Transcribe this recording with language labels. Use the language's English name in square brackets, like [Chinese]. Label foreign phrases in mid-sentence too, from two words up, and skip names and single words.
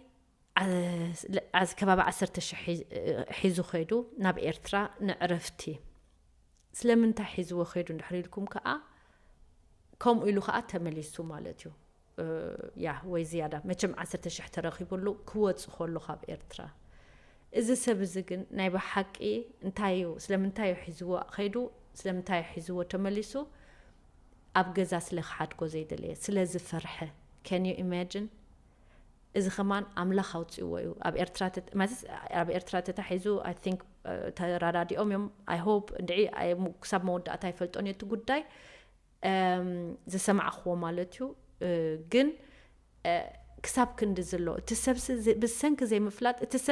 [Tigrinya] ከባቢ 10,000 ሒዙ ኸይዱ ናብ ኤርትራ ንዕረፍቲ ስለምንታይ ሒዝዎ ኸይዱ እንድሕር ኢልኩም ከዓ ከምኡ ኢሉ ከዓ ተመሊሱ ማለት እዩ ያ ወይ ዝያዳ መቸም 10,000 ተረኺቡሉ ክወጽእ ከሎ ካብ ኤርትራ እዚ ሰብ እዚ ግን ናይ ብሓቂ እንታይ ስለምንታይ ሒዝዎ ኸይዱ ስለምንታይ ሒዝዎ ተመሊሱ ኣብ ገዛ ስለ ክሓድጎ ዘይደለየ ስለ ዝፈርሐ [English] can you imagine [Tigrinya] እዚ ኸማን ኣምላኽ ኣውፅእዎ እዩ ኣብ ኤርትራ ማለት ኣብ ኤርትራ ተታሒዙ [English] I think [Tigrinya] ተራዳዲኦም እዮም [English] I hope [Tigrinya] እንድዒ ክሳብ መወዳእታ ይፈልጦን እቲ ጉዳይ ዝሰማዕኽዎ ማለት እዩ ግን ክሳብ ክንዲ ዘሎ እቲ ሰብ ብሰንኪ ዘይምፍላጥ እቲ ሰብ